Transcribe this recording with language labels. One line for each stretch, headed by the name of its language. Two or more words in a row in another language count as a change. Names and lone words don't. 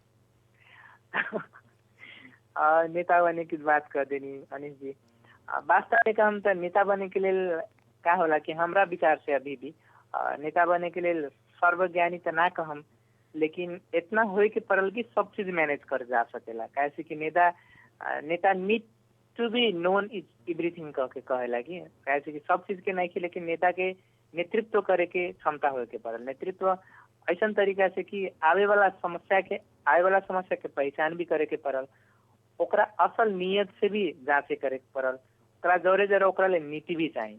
Bhojpuri: नेता बने की बात कर देनी अनिश जी। वास्तव में हम तो नेता बने के लिए क्या होला कि हमरा विचार से अभी भी नेता बने के लिए सर्वज्ञानी तो ना कहम, लेकिन इतना होए के पड़ल कि सब चीज मैनेज कर जा सकेला। कैसे कि नेता
English: need to be known is everything
Bhojpuri: कह के कहेला कि कैसे कि सब चीज के नहीं की, लेकिन नेता के नेतृत्व करे के क्षमता होए के पड़ल। नेतृत्व ऐसा तरीका से कि आवे वाला समस्या के पहचान भी करे के पड़ल, ओकरा असल नियत से भी जांचे करे के पड़ल, ओकरा जोरे ओकरा ले नीति भी चाहिए।